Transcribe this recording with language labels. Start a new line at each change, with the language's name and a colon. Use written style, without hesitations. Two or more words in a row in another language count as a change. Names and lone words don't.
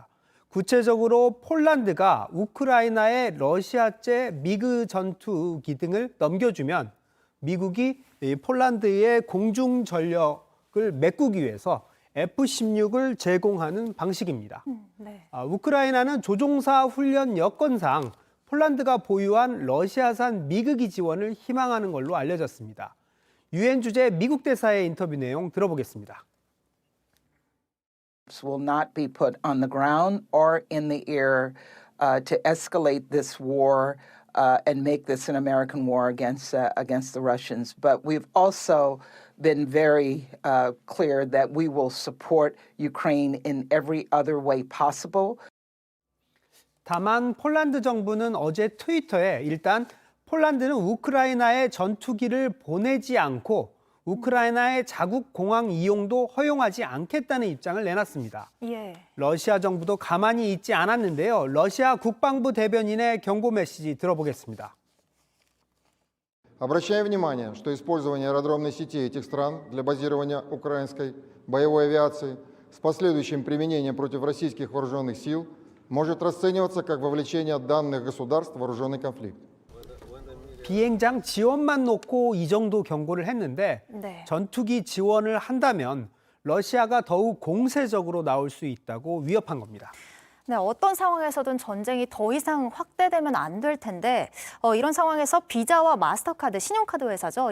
Korean: 구체적으로 폴란드가 우크라이나에 러시아제 미그 전투기 등을 넘겨주면 미국이 폴란드의 공중 전력을 메꾸기 위해서 F-16을 제공하는 방식입니다. 네. 우크라이나는 조종사 훈련 여건상 폴란드가 보유한 러시아산 미그기 지원을 희망하는 걸로 알려졌습니다. 유엔 주재 미국 대사의 인터뷰 내용 들어보겠습니다.
English: Will not be put on the ground or in the air to escalate this war and make this an American war against the Russians. But we've also been very clear that we will support Ukraine in every other way possible.
Korean: 다만 폴란드 정부는 어제 트위터에 일단 폴란드는 우크라이나에 전투기를 보내지 않고 우크라이나의 자국 공항 이용도 허용하지 않겠다는 입장을 내놨습니다. 예. 러시아 정부도 가만히 있지 않았는데요. 러시아 국방부 대변인의 경고 메시지 들어보겠습니다.
Russian: Обращаем внимание, что использование аэродромной сети этих стран для базирования украинской боевой авиации с последующим применением против российских вооруженных сил может расцениваться как вовлечение данных государств в вооруженный конфликт.
Korean: 비행장 지원만 놓고 이 정도 경고를 했는데 네. 전투기 지원을 한다면 러시아가 더욱 공세적으로 나올 수 있다고 위협한 겁니다. 네, 어떤 상황에서든 전쟁이 더 이상 확대되면 안 될 텐데 이런 상황에서 비자와 마스터카드, 신용카드 회사죠.